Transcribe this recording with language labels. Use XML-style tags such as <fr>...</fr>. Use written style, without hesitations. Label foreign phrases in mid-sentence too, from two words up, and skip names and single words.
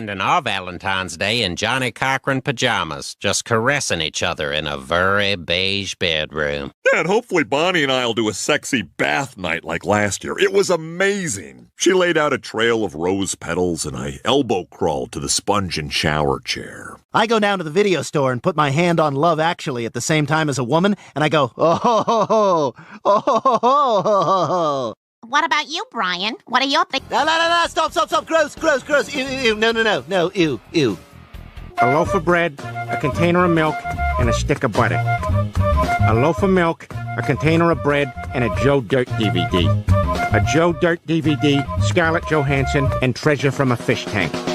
<en>And our Valentine's Day in Johnny Cochran pajamas, just caressing each other in a very beige bedroom. Yeah, and hopefully Bonnie and I will do a sexy bath night like last year. It was amazing. She laid out a trail of rose petals, and I elbow crawled to the sponge and shower chair. I go down to the video store and put my hand on Love Actually at the same time as a woman, and I go, oh ho ho ho, oh ho ho ho ho ho. What about you, Brian? What are your things? No, stop, gross, ew, no, ew. A loaf of bread, a container of milk, and a stick of butter. A loaf of milk, a container of bread, and a Joe Dirt DVD. A Joe Dirt DVD, Scarlett Johansson, and Treasure from a Fish Tank.</en>